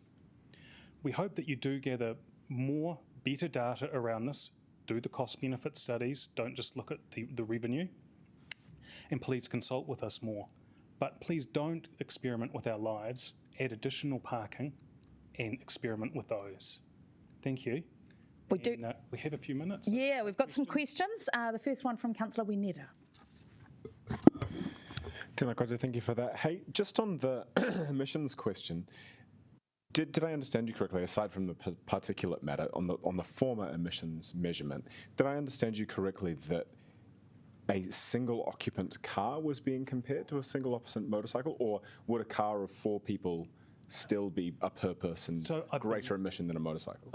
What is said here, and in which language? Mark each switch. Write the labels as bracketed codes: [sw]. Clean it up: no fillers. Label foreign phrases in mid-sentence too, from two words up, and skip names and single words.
[en] We hope that you do gather more better data around this, do the cost-benefit studies, don't just look at the revenue, and please consult with us more. But please don't experiment with our lives, add additional parking, and experiment with those. Thank you. We do. We have a few minutes. Yeah, we've got some questions. The first one from Councillor Wineta. [mi] Tēnā koutou, [en] thank you for that. Hey, just on the emissions question, did I understand you correctly, aside from the particulate matter, on the former emissions measurement, did I understand you correctly that a single occupant car was being compared to a single occupant motorcycle, or would a car of 4 people still be a per person greater emission than a motorcycle?